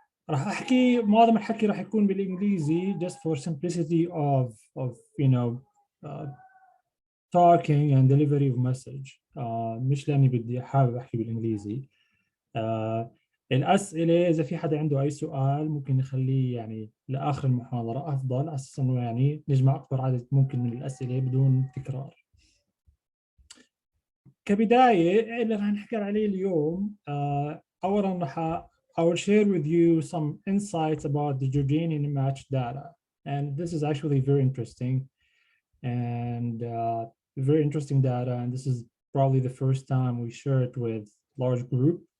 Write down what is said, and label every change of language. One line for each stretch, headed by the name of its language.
Arabic: راح أحكي معظم الحكي راح يكون بالإنجليزي
English: just for simplicity of you know talking and delivery of message.
Arabic: مش لأني بدي حابب أحكي بالإنجليزي. الأسئلة إذا في حدا عنده أي سؤال ممكن نخليه يعني لآخر المحاضرة أفضل، على أساس إنه يعني نجمع أكبر عدد ممكن من الأسئلة بدون تكرار. كبداية اللي راح نحكي عليه اليوم، أولاً راح
English: I will share with you some insights about the Jordanian match data, and this is actually very interesting and very interesting data, and this is probably the first time we share it with large group.